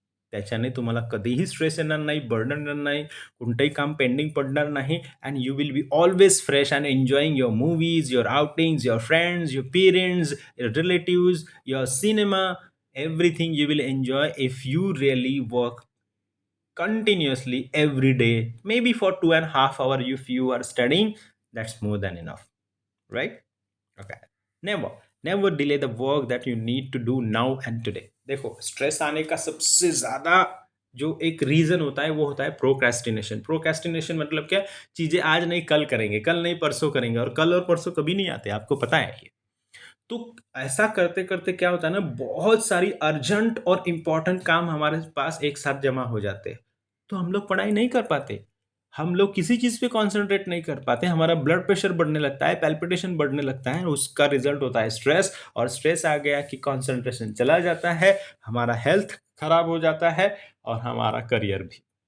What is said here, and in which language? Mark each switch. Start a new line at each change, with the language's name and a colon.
Marathi: त्याच्याने तुम्हाला कधीही स्ट्रेस येणार नाही, बर्डन येणार नाही, कोणतंही काम पेंडिंग पडणार नाही,
English: And you will be always fresh and enjoying your movies, your outings, your friends, your parents, your relatives, your cinema, everything you will enjoy if you really work continuously every day, maybe for 2.5 hours if you are studying, that's more than enough, right? Okay. Never, never delay the work that you need to do now and today.
Hindi: देखो, stress आने का सबसे ज्यादा जो एक reason होता है वो होता है प्रोक्रेस्टिनेशन। प्रोक्रेस्टिनेशन मतलब क्या, चीजें आज नहीं कल करेंगे, कल नहीं परसों करेंगे, और कल और परसों कभी नहीं आते, आपको पता है ये। तो ऐसा करते करते क्या होता है ना, बहुत सारी अर्जेंट और इम्पोर्टेंट काम हमारे पास एक साथ जमा हो जाते हैं, तो हम लोग पढ़ाई नहीं कर पाते, हम लोग किसी चीज पे कंसंट्रेट नहीं कर पाते, हमारा ब्लड प्रेशर बढ़ने लगता है, पैल्पिटेशन बढ़ने लगता है, उसका रिजल्ट होता है स्ट्रेस, और स्ट्रेस आ गया कि कंसंट्रेशन चला जाता है, हमारा हेल्थ खराब हो जाता है और हमारा करियर भी।